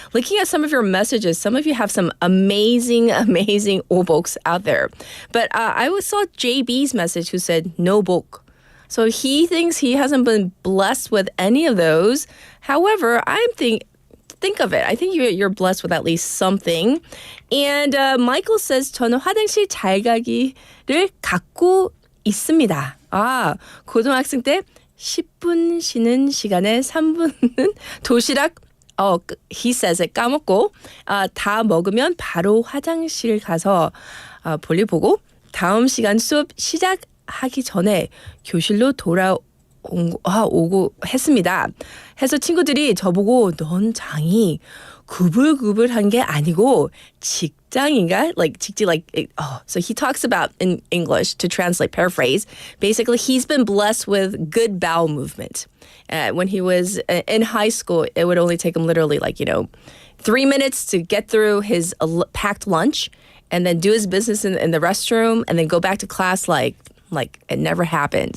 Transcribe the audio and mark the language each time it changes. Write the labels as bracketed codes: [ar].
[en] Looking at some of your messages, some of you have some amazing, amazing 오복s out there. But I saw JB's message who said no 복. So he thinks he hasn't been blessed with any of those. However, think of it. I think you're blessed with at least something. And Michael says, [ko] 저는 화장실 잘 가기를 갖고 있습니다. 고등학생 때 10분 쉬는 시간에 3분은 도시락, [en] he says it, [ko] 까먹고 다 먹으면 바로 화장실 가서 볼일 보고 다음 시간 수업 시작하기 전에 교실로 오고 했습니다. 해서 친구들이 저보고 넌 장이 구불구불한 게 아니고 직장인가? [en] So he talks about in English, to translate, paraphrase, basically he's been blessed with good bowel movement. When he was in high school, it would only take him literally 3 minutes to get through his packed lunch and then do his business in the restroom and then go back to class like it never happened.